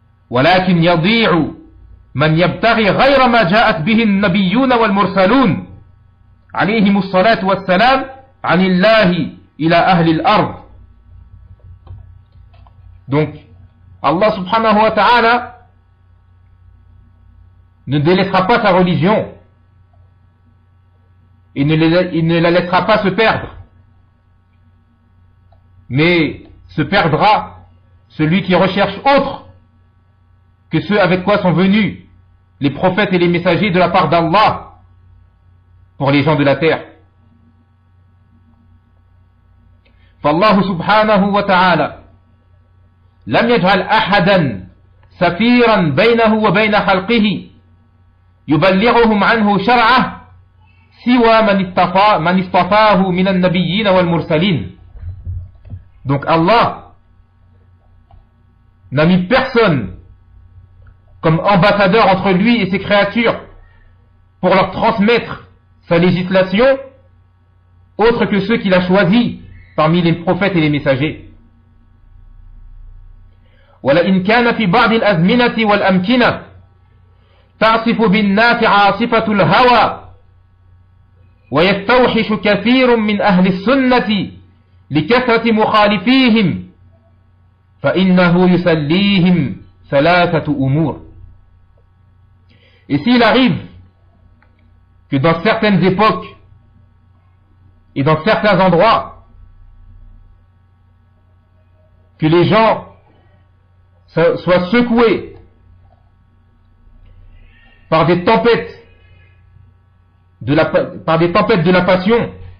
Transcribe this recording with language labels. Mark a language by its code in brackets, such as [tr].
[ar] ولكن يضيع من يبتغي غير ما جاءت به النبيون والمرسلون عليهم الصلاة والسلام عن الله إلى أهل الأرض. [fr] Donc, Allah subhanahu wa ta'ala ne délaissera pas sa religion et il ne la laissera pas se perdre, mais se perdra celui qui recherche autre que ceux avec quoi sont venus les prophètes et les messagers de la part d'Allah pour les gens de la terre. [ar] فالله سبحانه وتعالى لم يجعل أحدا سفيرا بينه وبين خلقه يبلغهم عنه شرعه سوى من اصطفاه من النبيين والمرسلين. [fr] Donc Allah n'a mis personne comme ambassadeur entre lui et ses créatures pour leur transmettre sa législation autre que ceux qu'il a choisis parmi les prophètes et les messagers. [ar] ولئن كان في بعض الأزمنة والأمكنة تعصف بالناس عاصفة الهوى ويستوحش كثير من أهل السنة لكثرة مخالفيهم فإنه يسليهم ثلاثة أمور. [fr] Et s'il arrive que dans certaines époques et dans certains endroits que les gens soit secoué par des tempêtes de la passion,